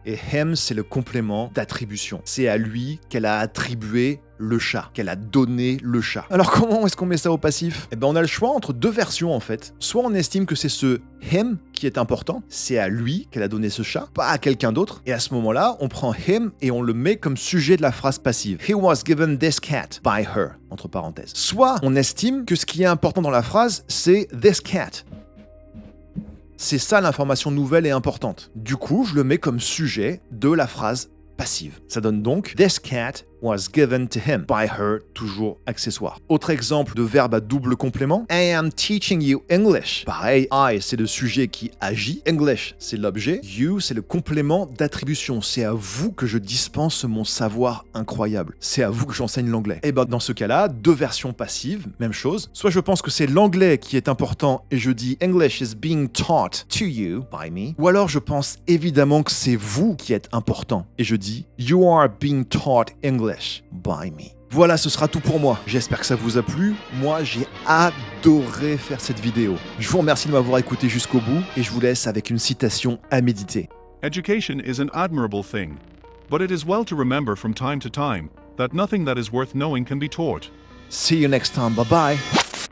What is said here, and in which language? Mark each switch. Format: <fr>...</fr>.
<fr>Et him, c'est le complément d'attribution. C'est à lui qu'elle a attribué le chat, qu'elle a donné le chat. Alors comment est-ce qu'on met ça au passif? Eh ben on a le choix entre 2 versions en fait. Soit on estime que c'est ce him qui est important, c'est à lui qu'elle a donné ce chat, pas à quelqu'un d'autre, et à ce moment-là, on prend him et on le met comme sujet de la phrase passive.</fr> <en>He was given this cat by her,</en> <fr>entre parenthèses. Soit on estime que ce qui est important dans la phrase, c'est this cat. C'est ça l'information nouvelle et importante. Du coup, je le mets comme sujet de la phrase passive. Ça donne donc</fr> <en>this cat was given to him by her,</en> <fr>toujours accessoire. Autre exemple de verbe à double complément,</fr> <en>I am teaching you English.</en> <fr>Pareil, I c'est le sujet qui agit, English c'est l'objet, you c'est le complément d'attribution. C'est à vous que je dispense mon savoir incroyable. C'est à vous que j'enseigne l'anglais. Et ben dans ce cas-là, 2 versions passives, même chose. Soit je pense que c'est l'anglais qui est important et je dis</fr> <en>English is being taught to you by me.</en> <fr>Ou alors je pense évidemment que c'est vous qui êtes important et je dis</fr> <en>you are being taught English by me.</en> <fr>Voilà, ce sera tout pour moi. J'espère que ça vous a plu. Moi, j'ai adoré faire cette vidéo. Je vous remercie de m'avoir écouté jusqu'au bout et je vous laisse avec une citation à méditer.</fr> <en>Education is an admirable thing, but it is well to remember from time to time that nothing that is worth knowing can be taught. See you next time. Bye bye.</en>